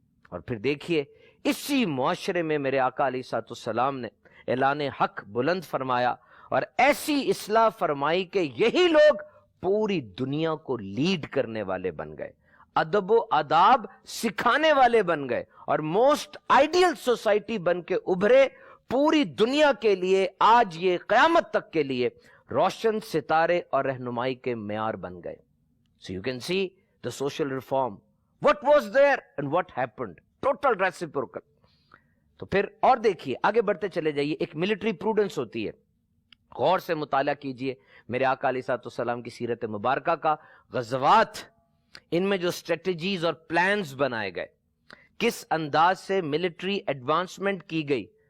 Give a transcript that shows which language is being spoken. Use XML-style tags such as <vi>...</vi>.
<ur>اور پھر دیکھیے اسی معاشرے میں میرے آقا علیہ الصلوۃ والسلام نے اعلان حق بلند فرمایا اور ایسی اصلاح فرمائی کہ یہی لوگ پوری دنیا کو لیڈ کرنے والے بن گئے، ادب و آداب سکھانے والے بن گئے، اور موسٹ آئیڈیل سوسائٹی بن کے ابھرے. پوری دنیا کے لیے آج یہ قیامت تک کے لیے روشن ستارے اور رہنمائی کے معیار بن گئے.</ur> <en>So you can see the social reform. What was there and what happened? Total reciprocal.</en> <ur>تو پھر اور دیکھیے، آگے بڑھتے چلے جائیے. ایک ملٹری پروڈنس ہوتی ہے، غور سے مطالعہ کیجئے میرے آقا علیہ الصلوۃ والسلام کی سیرت مبارکہ کا. غزوات، ان میں جو اسٹریٹجیز اور پلانز بنائے گئے، کس انداز سے ملٹری ایڈوانسمنٹ کی گئی.</ur>